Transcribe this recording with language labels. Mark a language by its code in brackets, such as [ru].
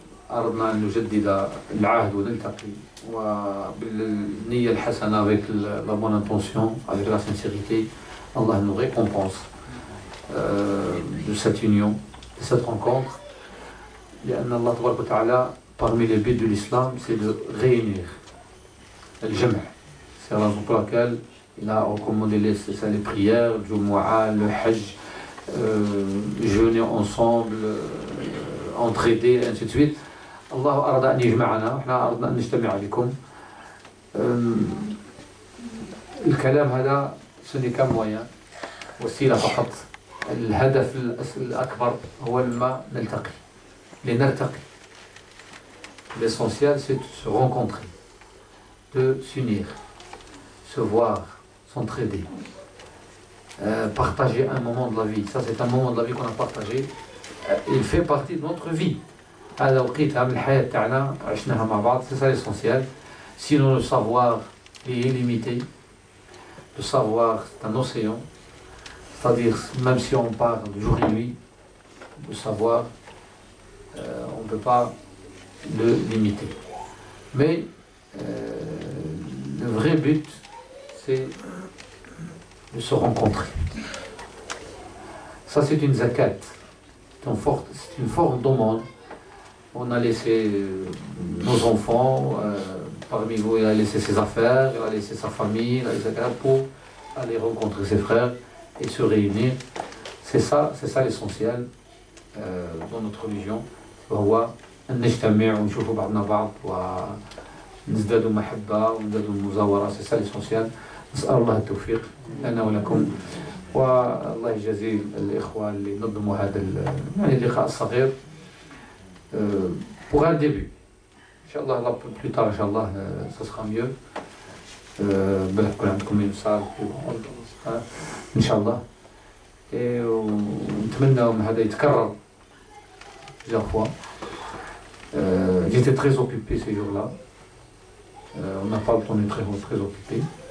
[ar] أردنا أن نجدد العهد ونلتقي وبالنية Niya al-Hasana [fr] avec la bonne intention, avec la sincérité, Allah nous récompense de cette union, de cette rencontre. Allah Ta'ala, parmi les buts de l'islam, c'est de réunir le jam'. C'est la raison pour laquelle il a recommandé les prières, le Jumu'ah, le Hajj, jeûner ensemble, entraider, et ainsi de suite. [ar] Allah arada an yajma'ana, احنا aradna an najtami'a bikum. الكلام هذا [fr] ce n'est qu'un moyen, [ar] وسيلة فقط. الهدف الأكبر هو ما نلتقي لنرتقي. [fr] L'essentiel c'est de se rencontrer, de s'unir, se voir, s'entraider, partager un moment de la vie. Ça c'est un moment de la vie qu'on a partagé, il fait partie de notre vie. C'est ça l'essentiel. Sinon le savoir est illimité. Le savoir c'est un océan, c'est-à-dire même si on parle de jour et nuit, le savoir on ne peut pas le limiter. Mais le vrai but c'est de se rencontrer. Ça c'est une zakat, c'est une forme d'aumône. On a laissé nos enfants, parmi vous il a laissé ses affaires, il a laissé sa famille, il a laissé pour aller rencontrer ses frères et se réunir. C'est ça l'essentiel dans notre religion. [ar] وهو أن نجتمع ونشوف بعضنا بعض ونزداد محبة ونزداد المزاورة. [fr] C'est ça l'essentiel. [ar] نسأل الله التوفيق لنا ولكم والله يجازي الإخوة اللي نظموا هذا اللقاء الصغير [fr] pour un début. Inch'Allah, plus tard, Inch'Allah, ça sera mieux. [ar] عندكم [fr] une salle plus grande Inch'Allah. Et [ar] نتمنى هذا يتكرر [fr] plusieurs fois. J'étais très occupé ces jours-là. On n'a pas le temps d'être très occupé.